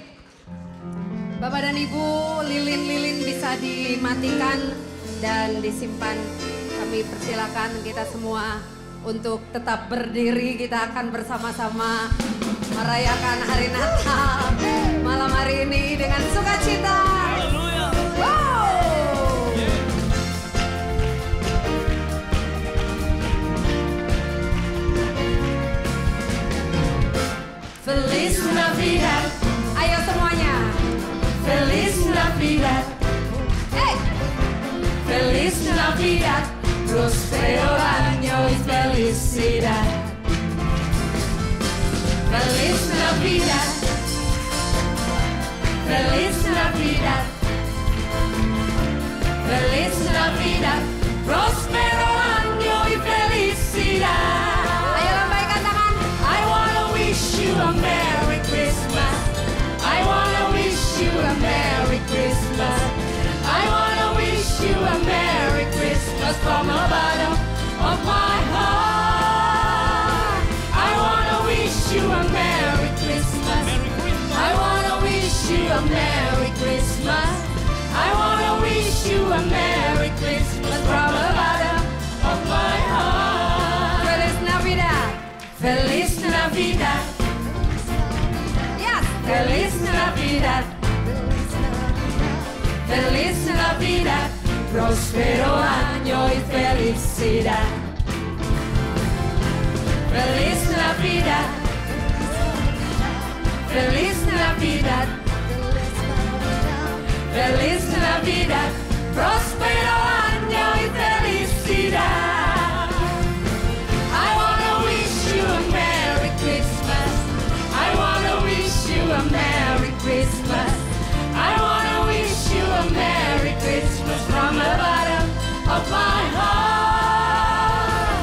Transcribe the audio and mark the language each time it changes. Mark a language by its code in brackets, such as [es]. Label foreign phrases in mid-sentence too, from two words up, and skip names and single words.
[id] Bapak dan Ibu, lilin-lilin bisa dimatikan dan disimpan. Kami persilakan kita semua untuk tetap berdiri. Kita akan bersama-sama merayakan hari Natal malam hari ini dengan sukacita. [es] Wow! Feliz Navidad. [id] Ayo semuanya. [es] Feliz Navidad. Hey. Feliz Navidad. Prospero año y felicidad. Feliz Navidad. Feliz Navidad. Feliz Navidad. Prospero año y felicidad. [id] Ayo lambaikan tangan. [en] I wanna wish you a Merry Christmas. I wanna wish you a Merry Christmas. I wanna wish you a Merry Christmas from the bottom of my heart. I wanna wish you a Merry Christmas. I wanna wish you a Merry Christmas. I wanna wish you a Merry Christmas from the bottom of my heart. [es] Feliz Navidad. Feliz Navidad. Yes. Feliz Navidad. Feliz Navidad, próspero año y felicidad. Feliz Navidad. Feliz Navidad. Feliz Navidad, próspero año y felicidad. [en] I wanna wish you a Merry Christmas. I wanna wish you a Merry Christmas. I wanna wish you a Merry Christmas from the bottom of my heart.